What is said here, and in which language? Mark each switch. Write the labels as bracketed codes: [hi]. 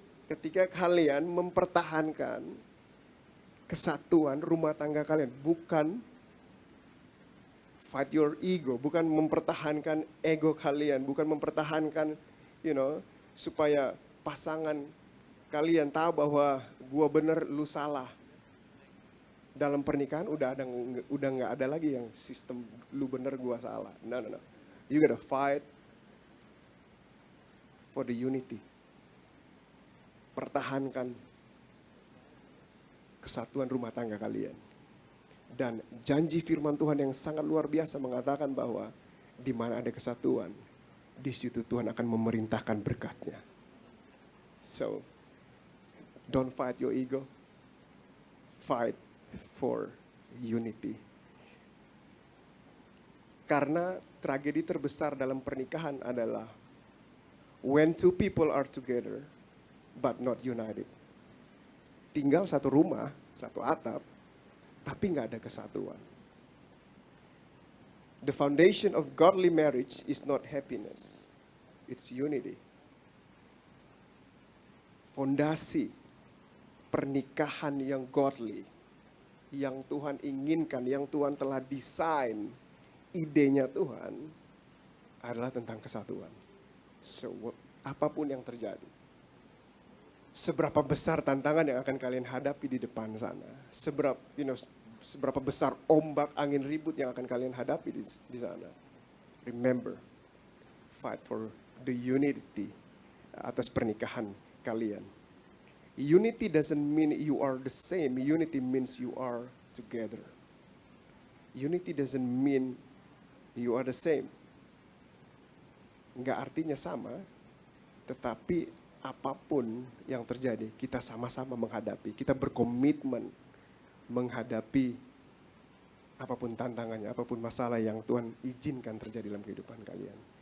[id] Ketika kalian mempertahankan kesatuan rumah tangga kalian, bukan [en] fight your ego, [id] bukan mempertahankan ego kalian, bukan mempertahankan supaya pasangan kalian tahu bahwa gua bener lu salah. Dalam pernikahan udah nggak ada lagi yang sistem lu bener gua salah. [en] No. You gotta fight for the unity. [id] Pertahankan kesatuan rumah tangga kalian. Dan janji firman Tuhan yang sangat luar biasa mengatakan bahwa di mana ada kesatuan, di situ Tuhan akan memerintahkan berkat-Nya. [en] So, don't fight your ego. Fight for unity. [id] Karena tragedi terbesar dalam pernikahan adalah [en] when two people are together but not united. [id] Tinggal satu rumah, satu atap, tapi nggak ada kesatuan. [en] The foundation of godly marriage is not happiness, it's unity. [id] Fondasi pernikahan yang godly, yang Tuhan inginkan, yang Tuhan telah desain, idenya Tuhan adalah tentang kesatuan. So, apapun yang terjadi, seberapa besar tantangan yang akan kalian hadapi di depan sana, seberapa besar ombak angin ribut yang akan kalian hadapi di sana. [en] Remember, fight for the unity [id] atas pernikahan kalian. [en] Unity doesn't mean you are the same. Unity means you are together. Unity doesn't mean you are the same. [id] Nggak artinya sama, tetapi apapun yang terjadi, kita sama-sama menghadapi. Kita berkomitmen menghadapi apapun tantangannya, apapun masalah yang Tuhan izinkan terjadi dalam kehidupan kalian.